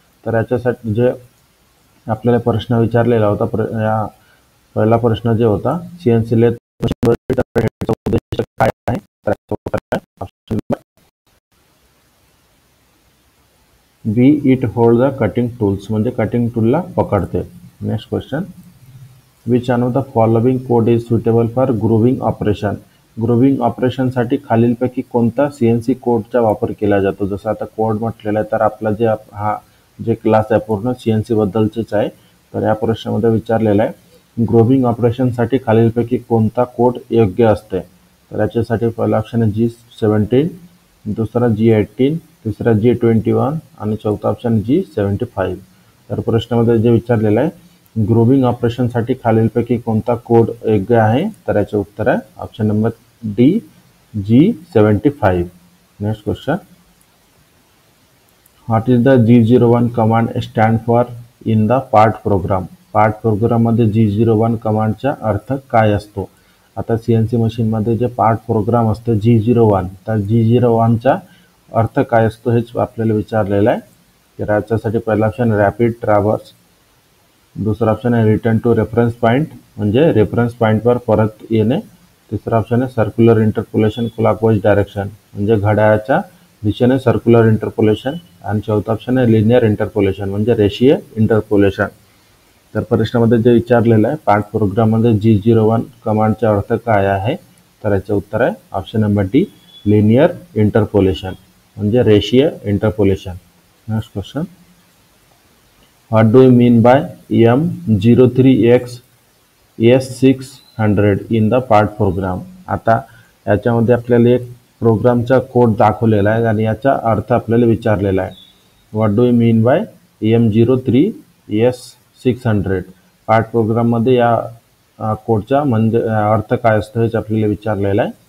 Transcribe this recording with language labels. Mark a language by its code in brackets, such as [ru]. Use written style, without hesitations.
[mr] तर याच्यासाठी जे आपल्याला प्रश्न विचारलेला होता, पहिला प्रश्न जे होता, CNC लेथ मशीनवरील टर्रेट हेडचा उद्देश काय आहे, तर option B, [en] it hold the cutting tools [mr] म्हणजे कटिंग टूलला पकडते। [en] Next question, which one of the following code is suitable for grooving operation. [mr] Grooving ऑपरेशनसाठी खालीलपैकी कोणता CNC कोडचा वापर केला जातो। जसं आता कोड म्हटलेला आहे, तर आपला जे क्लास आहे पूर्ण CNC बद्दलचेच आहे। तर या प्रश्नामध्ये विचारलेला आहे, ग्रूविंग ऑपरेशनसाठी खालीलपैकी कोणता कोड योग्य असते। तर याच्यासाठी पहिला ऑप्शन आहे G17, दुसरा G18, तिसरा G21 आणि चौथा ऑप्शन G75। तर प्रश्नामध्ये जे विचारलेलं आहे, ग्रूविंग ऑपरेशनसाठी खालीलपैकी कोणता कोड योग्य आहे, तर याचे उत्तर आहे option number D, G75। [en] Next question, what is the G01 command stand for in the part program. [mr] Part प्रोग्राममध्ये G01 कमांडचा अर्थ काय असतो। आता CNC मशीनमध्ये जे पार्ट प्रोग्राम असतो G01, तर G01चा अर्थ काय असतो हेच आपल्याला विचारलेलं आहे। तर याच्यासाठी पहिला ऑप्शन रॅपिड ट्रॅव्हर्स, दुसरा ऑप्शन आहे [en] return to reference point [mr] म्हणजे रेफरन्स पॉईंटवर परत येणे, तिसरा ऑप्शन आहे [en] circular interpolation clockwise direction [mr] म्हणजे घड्याळाच्या दिशेने सर्क्युलर इंटरपोलेशन, आणि चौथा ऑप्शन आहे लिनियर इंटरपोलेशन म्हणजे रेषीय इंटरपोलेशन। तर प्रश्नामध्ये जे विचारलेलं आहे, पार्ट प्रोग्राममध्ये G01 कमांडचा अर्थ काय आहे, तर याचे उत्तर आहे option number D, linear interpolation म्हणजे रेषीय interpolation. [en] Next question, what do you mean by M03X S600 in the part program. [mr] आता याच्यामध्ये आपल्याला एक प्रोग्रामचा कोड दाखवलेला आहे आणि याचा अर्थ आपल्याला विचारलेला आहे। [en] what do you mean by [mr] M03S600 part प्रोग्राममध्ये या कोडचा म्हणजे अर्थ काय असतो हेच आपल्याला विचारलेलं आहे।